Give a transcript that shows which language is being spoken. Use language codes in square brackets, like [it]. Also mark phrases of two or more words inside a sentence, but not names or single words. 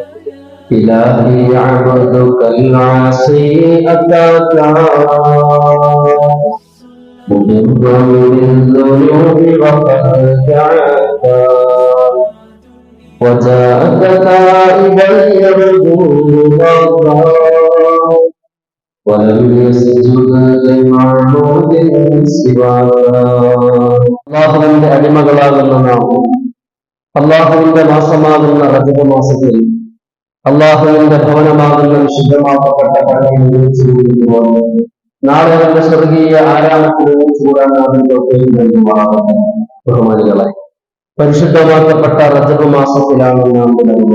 [ar] إلهي عبدك العاصي أتاك مضرا بالذنوب وقد دعاك وجاءك تائبا يرجو رضاك ولم يسجد لمعبود سواك. [ml] അല്ലാഹുവിന്റെ അടിമകളാകുന്ന നാം അല്ലാഹുവിന്റെ മാസമാകുന്ന റജബ് മാസത്തിൽ അല്ലാഹുവിന്റെ ഭവനമാകുന്ന വിശുദ്ധമാക്കപ്പെട്ട പള്ളിയിൽ വിളിച്ചുകൂടുമ്പോൾ നാളെ അവന്റെ സ്വർഗീയ ആരാമത്തിൽ വിളിച്ചുകൂടാൻ ബഹുമാനികളെ പരിശുദ്ധമാക്കപ്പെട്ട റജബ് മാസത്തിലാണ് നാം നിലകൊള്ളുന്നത്.